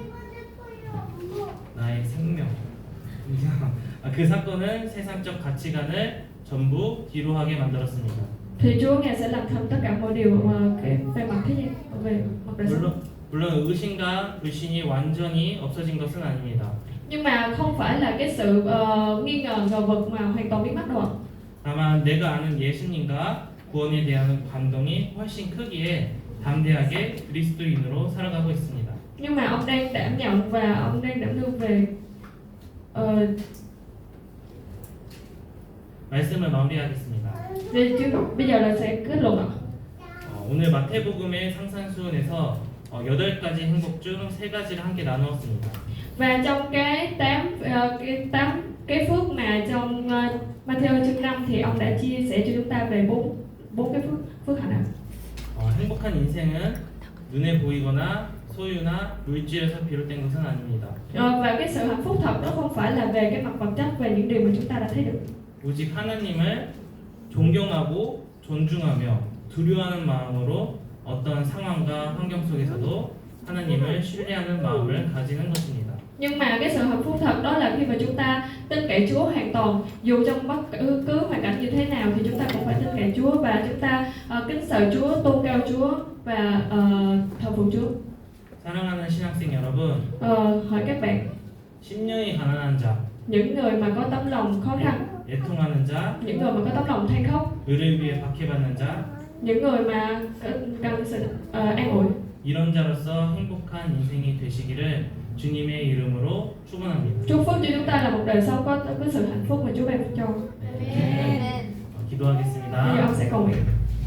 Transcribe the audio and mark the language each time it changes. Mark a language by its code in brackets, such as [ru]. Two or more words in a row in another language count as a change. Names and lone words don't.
[ko] 나의 생명. 그 사건은 세상적 가치관을 전부 뒤로 하게 만들었습니다. [vi] thì Chúa Ngài sẽ làm thành tất cả mọi điều về mặt thế gian, về mặt đời sống. [ko] 물론 의심과 불신이 완전히 없어진 것은 아닙니다. [vi] Nhưng mà không phải là cái sự nghi ngờ ngờ vực mà hoàn toàn biến mất đâu ạ. [ko] 다만 내가 아는 예수님과 구원에 대한 감동이 훨씬 크기에 담대하게 그리스도인으로 살아가고 있습니다. [vi] Nhưng mà ông đang đảm nhận và ông đang đảm đương về [ko] 말씀을 마무리하겠습니다. [vi] bây giờ là sẽ kết luận ạ. [ko] 오늘 마태복음의 상산수훈에서 8가지 행복 중 3가지를 함께 나누었습니다. [vi] Và trong cái 8 cái phước mà trong Matthew chương 5 thì ông đã chia sẻ cho chúng ta về bốn cái phước hạnh ạ. [ko] 행복한 인생은 눈에 보이거나 소유나 물질에서 비롯된 것은 아닙니다. [vi] Và cái sự hạnh phúc thật đó không phải là về cái mặt vật chất, về những điều mà chúng ta đã thấy được. [ko] 오직 하나님을 존경하고 존중하며 두려워하는 마음으로 어떤 상황과 환경 속에서도 하나님을 신뢰하는 마음을 가지는 것입니다. [vi] Nhưng mà cái sự hạnh phúc thật đó là khi mà chúng ta tin cậy Chúa hoàn toàn, dù trong bất cứ hoàn cảnh như thế nào thì chúng ta cũng phải tin cậy Chúa và chúng ta kính sợ Chúa, tôn cao Chúa và thờ phượng Chúa. [ko] 사랑하는 신학생 여러분, [vi] Hỏi các bạn, [ko] 심령이 가난한 자, [vi] những người mà có tấm lòng khó khăn, [ko] 애통하는 자, [vi] những người mà có tấm lòng than khóc, [ko] 의를 위해 박해받는 자, [vi] những người mà cần sự an ủi, [ko] 이런 자로서 행복한 인생이 되시기를 주님의 이름으로 축원합니다. [vi] chúc phước cho chúng ta là một đời sống có sự hạnh phúc mà Chúa ban cho. Amen. Bây giờ [ko] 기도하겠습니다. [vi] ông sẽ cầu nguyện.